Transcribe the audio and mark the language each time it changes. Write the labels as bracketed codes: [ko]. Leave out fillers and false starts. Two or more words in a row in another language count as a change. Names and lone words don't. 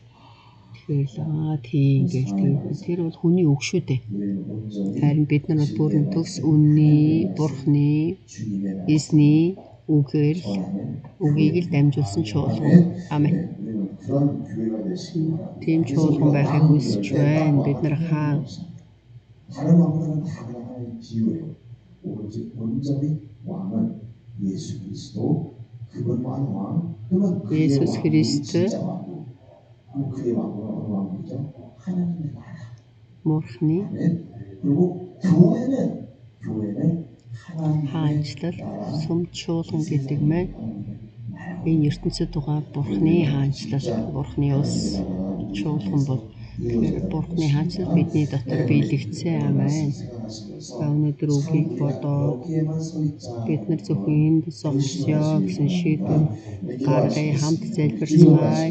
[mn] Тэгэхээр тийм гээл. Тэр бол хүний үг шүү дээ. Харин бид нар бол бүрэн төгс үнний Бурхны эзний үгээр л үгийг л дамжуулсан чуулган. Аамен. Тийм чуулган байхыг хүсэж байна. Бид нар хаан [ko] 다른 왕들은 다 그냥 하나의 비유예요. 오로지 온전히 왕은 예수 그리스도 그분만 왕 그러면 그의 예수 그리스도 진짜 왕이고 그의 왕은 어느 왕이죠? 하나님의 나라. [mn] Бурхны [ko] 그리고 교회는 [mn] хаанчлал сум чуулган гэдэг маань энэ ертөнцид байгаа Бурхны хаанчлал, Бурхны улс чуулган бол тэгэхээр Бурхны хаанчлал бидний дотор биелэгдсэн. Аамен. Өнөөдөр үгийг бодоод бид нар зөвхөн энд зогсё гэсэн шийдвэр гаргая, хамт залбирцгаая.